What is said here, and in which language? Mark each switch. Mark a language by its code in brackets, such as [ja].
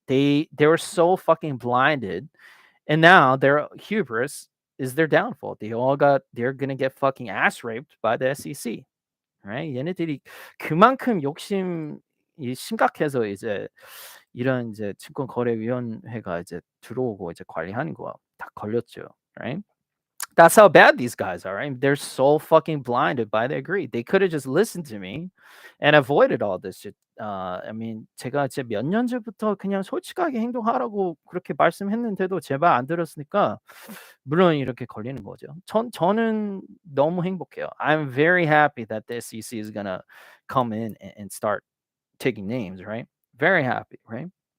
[en] They were so fucking blinded, and now their hubris is their downfall. They're gonna get fucking ass raped by the SEC, right? [ko] 얘네들이 그만큼 욕심이 심각해서 이제 이런 이제 증권거래위원회가 이제 들어오고 이제 관리하는 거야. 다 걸렸죠, [en] right? That's how bad these guys are, right? They're so fucking blinded by their greed. They could have just listened to me and avoided all this shit. I mean, [ko] 제가 이제 몇 년 전부터 그냥 솔직하게 행동하라고 그렇게 말씀했는데도 제 말 안 들었으니까 물론 이렇게 걸리는 거죠. 저는 너무 행복해요. [en] I'm very happy that the SEC is gonna come in and start taking names, right? Very happy, right?